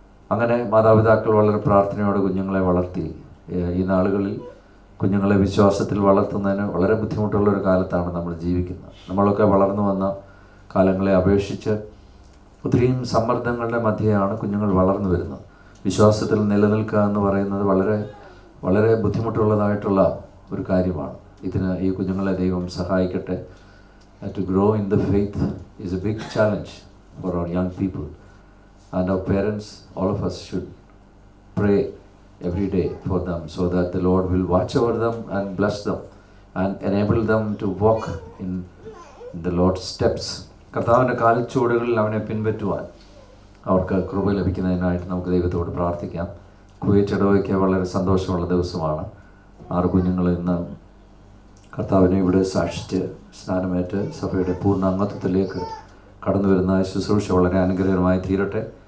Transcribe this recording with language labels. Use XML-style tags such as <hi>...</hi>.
<ml>അങ്ങനെ മാതാപിതാക്കൾ വളരെ പ്രാർത്ഥനയോടെ കുഞ്ഞുങ്ങളെ വളർത്തി. ഈ നാളുകളിൽ കുഞ്ഞുങ്ങളെ വിശ്വാസത്തിൽ വളർത്തുന്നതിന് വളരെ ബുദ്ധിമുട്ടുള്ളൊരു കാലത്താണ് നമ്മൾ ജീവിക്കുന്നത്. നമ്മളൊക്കെ വളർന്നു വന്ന കാലങ്ങളെ അപേക്ഷിച്ച് ഒത്തിരിയും സമ്മർദ്ദങ്ങളുടെ മധ്യയാണ് കുഞ്ഞുങ്ങൾ വളർന്നു വരുന്നത്. വിശ്വാസത്തിൽ നിലനിൽക്കുക എന്ന് പറയുന്നത് വളരെ വളരെ ബുദ്ധിമുട്ടുള്ളതായിട്ടുള്ള ഒരു കാര്യമാണ്. ഈ കുഞ്ഞുങ്ങളെ ദൈവം സഹായിക്കട്ടെ.</ml> <en>To grow in the faith is a big challenge for our young people, and our parents, all of us should pray every day for them so that the Lord will watch over them and bless them and enable them to walk in the Lord's steps.</en> <ml>കർത്താവിൻ്റെ കാൽച്ചുവടുകളിൽ അവനെ പിൻപറ്റുവാൻ അവർക്ക് കൃപ ലഭിക്കുന്നതിനായിട്ട് നമുക്ക് ദൈവത്തോട് പ്രാർത്ഥിക്കാം. Kuwait ഇടവയ്ക്ക് വളരെ സന്തോഷമുള്ള ദിവസമാണ്. 6 കുഞ്ഞുങ്ങൾ ഇന്ന് കർത്താവിനെ ഇവിടെ സാക്ഷിച്ച് സ്നാനമേറ്റ് സഭയുടെ പൂർണ്ണ അംഗത്വത്തിലേക്ക് കടന്നു വരുന്ന ശുശ്രൂഷ വളരെ അനുഗ്രഹമായി തീരട്ടെ.</ml>